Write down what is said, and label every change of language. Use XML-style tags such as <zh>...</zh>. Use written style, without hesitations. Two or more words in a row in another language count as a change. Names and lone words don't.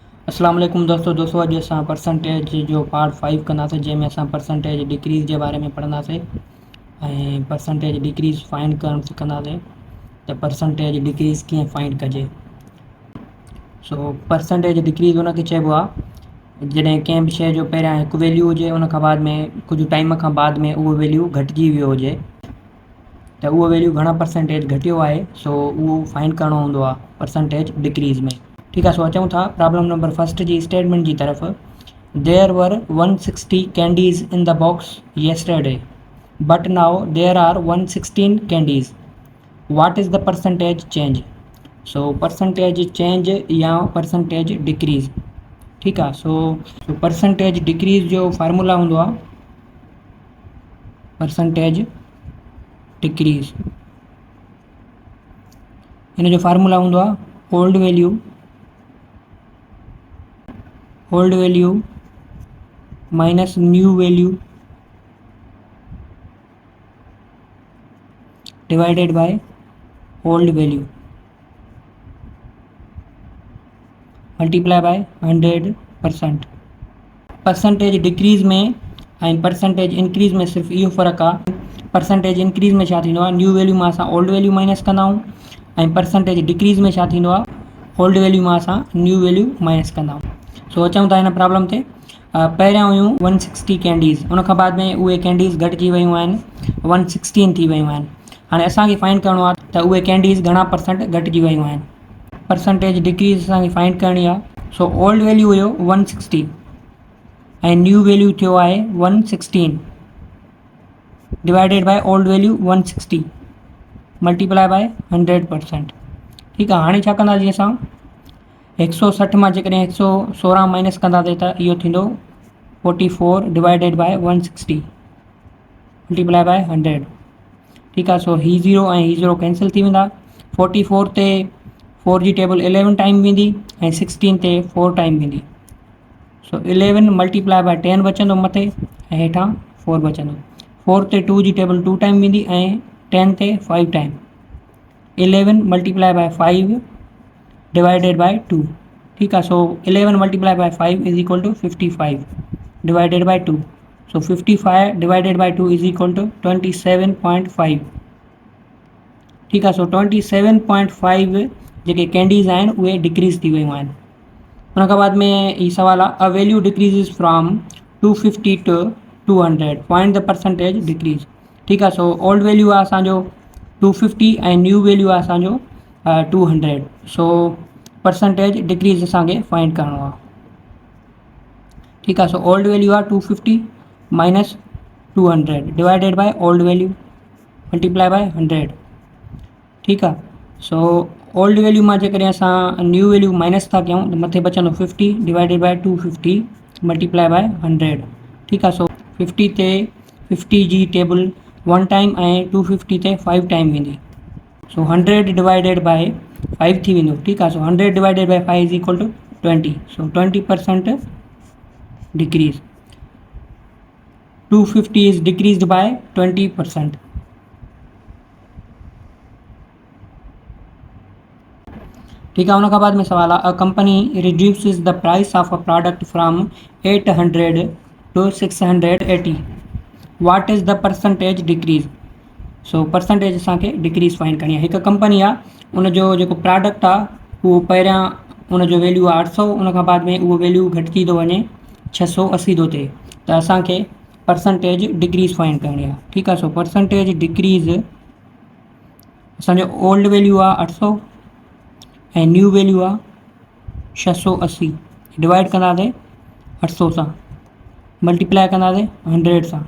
<sd>अस्सलाम वालेकुम दोस्तों अॼु असां परसेंटेज जो पार्ट 5 कंदासीं जंहिंमें असां</sd> <en>percentage decrease</en> <sd>जे बारे में पढ़ंदासीं ऐं</sd> <en>percentage decrease find</en> <sd>करणु सिखंदासीं त</sd> <en>percentage decrease</en> <sd>कीअं फाइंड कजे।</sd> <en>so percentage decrease</en> <sd>उनखे चइबो आहे जॾहिं कंहिं बि शइ जो पहिरियां हिकु वैल्यू हुजे उन खां बाद में कुझु टाइम खां बाद में उहो वैल्यू घटिजी वियो हुजे त उहो वैल्यू घणा परसेंटेज घटियो आहे, सो उहो फाइंड करिणो हूंदो आहे</sd> <en>percentage decrease</en> <sd>में।</sd> <hi>ठीक है।</hi> <sd>सो अचूं था</sd> <en>problem number first</en> <sd>जी स्टेटमेंट</sd> <hi>की तरफ।</hi> <en>there were 160 candies in the box yesterday but now there are 116 candies. what is the percentage change. so percentage change or percentage decrease.</en> <hi>ठीक है।</hi> <en>so percentage decrease</en> <sd>जो फार्मूला होंदो आहे</sd> <en>percentage decrease.</en> <sd>इन जो फार्मूला होंदो आहे</sd> <en>old value minus new value divided by old value multiply by 100%. percentage decrease</en> <sd>में ऐं</sd> <en>percentage increase</en> <sd>में सिर्फ़ु इहो फ़र्क़ु आहे।</sd> <en>percentage increase</en> <sd>में छा थींदो आहे,</sd> <en>new value</en> <sd>मां असां</sd> <en>old value minus</en> <sd>कंदा आहियूं ऐं</sd> <en>percentage decrease</en> <sd>में छा थींदो आहे,</sd> <en>old value</en> <sd>मां असां</sd> <en>new value minus</en> <sd>कंदा आहियूं। सो अचूं था हिन प्रॉब्लम ते। पहिरियां हुयूं 160 कैंडीज़, उन खां बाद में उहे कैंडीज़ घटिजी वियूं आहिनि, 116 थी वियूं आहिनि। हाणे असांखे फाइंड करिणो आहे त उहे कैंडीज़ घणा परसेंट घटिजी वियूं आहिनि।</sd> <en>percentage decrease</en> <sd>असांखे फाइंड करणी आहे।</sd> <en>so old value</en> <sd>हुयो 160 ऐं</sd> <en>new value</en> <sd>थियो आहे</sd> <en>116 divided by old value 160 multiply by 100%.</en> <sd>ठीक आहे। हाणे छा कंदासीं असां 160 मां जेकॾहिं 116 माइनस कंदासीं त इहो थींदो 44</sd> <en>divided by 160 multiply by 100.</en> <sd>ठीक आहे। सो ही 0 ऐं ही 0 कैंसिल थी वेंदा। 44 ते 4 जी टेबल 11 टाइम वेंदी ऐं 16 ते 4 टाइम वेंदी। सो 11</sd> <en>multiply by</en> <sd>10 बचंदो मथे ऐं हेठां 4 बचंदो। 4 ते 2 जी टेबल 2 टाइम वेंदी ऐं 10 ते 5 टाइम।</sd> <en>11 multiply by 5 divided by 2.</en> <hi>ठीक है।</hi> <en>so 11 multiply by 5 is equal to 55 divided by 2. so 55 divided by 2 is equal to 27.5.</en> <hi>ठीक है।</hi> <sd>सो 27.5 जेके कैंडीज़ आहिनि उहे डिक्रीज़ थी वियूं आहिनि। उन खां बाद में ही सवाल आहे</sd> <en>a value decrease from 250 to 200 find the percentage decrease.</en> <sd>ठीक आहे। सो</sd> <en>old value</en> <sd>आहे असांजो 250 ऐं</sd> <en>new value</en> <sd>आहे असांजो 200। सो</sd> <en>percentage decrease</en> <sd>असांखे फाइंड करिणो आहे। ठीक आहे।</sd> <en>so old value</en> <sd>आहे</sd> <en>250 minus 200 divided by old value multiply by 100.</en> <sd>ठीक आहे। सो</sd> <en>old value</en> <sd>मां जेकॾहिं असां</sd> <en>new value minus</en> <sd>था कयूं त मथे बचंदो</sd> <en>50 divided by 250 multiply by 100.</en> <sd>ठीक आहे। सो 50 ते 50 जी टेबल 1 टाइम ऐं 250 ते 5 टाइम वेंदी। सो</sd> <en>100 divided by 5</en> <sd>थी वेंदो। ठीक आहे।</sd> <en>so 100 divided by 5 is equal to 20. so 20% decrease. 250 is decreased by 20%.</en> <hi>ठीक है।</hi> <sd>उनखां बाद में सवाल आहे</sd> <en>a company reduces the price of a product from 800 to 680. what is the percentage decrease. so percentage</en> <sd>असांखे</sd> <en>decrease find</en> <sd>करणी आहे। हिकु कंपनी आहे उनजो जेको प्रोडक्ट आहे उहो पहिरियां उनजो वैल्यू आहे 800, उन खां बाद में उहो वैल्यू घटिजी थो वञे 680 थो थिए त असांखे</sd> <en>percentage decrease find</en> <sd>करणी आहे। ठीक आहे।</sd> <en>so percentage decrease</en> <sd>असांजो</sd> <en>old value</en> <sd>आहे 800 ऐं</sd> <en>new value</en> <sd>आहे 680 डिवाइड कंदासीं 800 सां मल्टीप्लाई कंदासीं 100 सां।</sd>